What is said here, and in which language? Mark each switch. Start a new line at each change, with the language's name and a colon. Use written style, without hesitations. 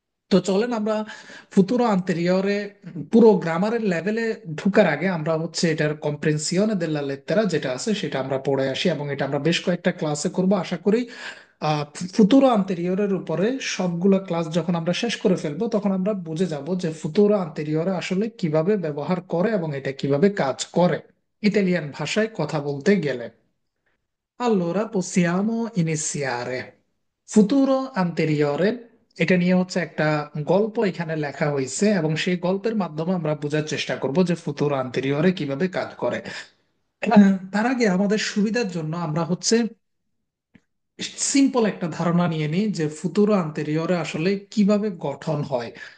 Bangla: তো চলেন আমরা ফুতুরো আন্তেরিয়রে পুরো গ্রামারের লেভেলে ঢুকার আগে আমরা এটার কম্প্রেনসিওনে দেল্লা লেত্তেরা যেটা আছে সেটা আমরা পড়ে আসি, এবং এটা আমরা বেশ কয়েকটা ক্লাসে করব আশা করি। আহ ফুতুরো আন্তেরিয়রের উপরে সবগুলো ক্লাস যখন আমরা শেষ করে ফেলবো তখন আমরা বুঝে যাব যে ফুতুরো আন্তেরিয়রে আসলে কিভাবে ব্যবহার করে এবং এটা কিভাবে কাজ করে ইতালিয়ান ভাষায় কথা বলতে গেলে।
Italian: Allora possiamo iniziare.
Bangla: ফুতুরো আন্তেরিয়রে এটা নিয়ে একটা গল্প এখানে লেখা হয়েছে, এবং সেই গল্পের মাধ্যমে আমরা বোঝার চেষ্টা করব যে ফুতুরো আন্তেরিয়রে কিভাবে কাজ করে। তার আগে আমাদের সুবিধার জন্য আমরা সিম্পল একটা ধারণা নিয়ে নিই যে ফুতুরো আন্তেরিয়রে আসলে কিভাবে গঠন হয়।